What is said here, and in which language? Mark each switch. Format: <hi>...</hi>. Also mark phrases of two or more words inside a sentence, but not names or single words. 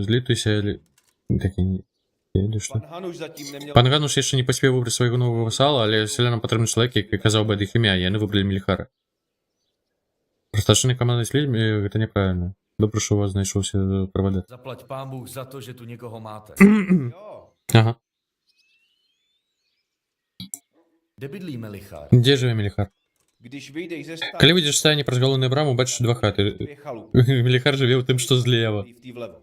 <be>Злітуйся, такі...</be> <cs>Pan Hanuš zatím neměl...</cs> <be>Пан Гануш яшчэ не паспеў выбраць свайго нового васала, але сялянам патрэбны чалавек, які казаў бы ад іх імя, яны выбралі Меліхара. Пра старшыны каманды з людзьмі гэта няправільна. Добра, што у вас знайшоўся правадыр.</be> <cs>Zaplať pán Bůh za to, že tu někoho máte. Jo.</cs> <be>Ага.</be> <cs>Kde bydlí Melichar?</cs> <be>Дзе жыве Меліхар?</be> <cs>Když vyjdeš ze stáje...</cs> <be>Калі выйдзеш стайне праз галоўную браму, бачыш два хаты.</be> <cs>Dvě chalupy.</cs> <be>Меліхар жыве ў тым, што злева.</be> <cs>V té vlevo.</cs>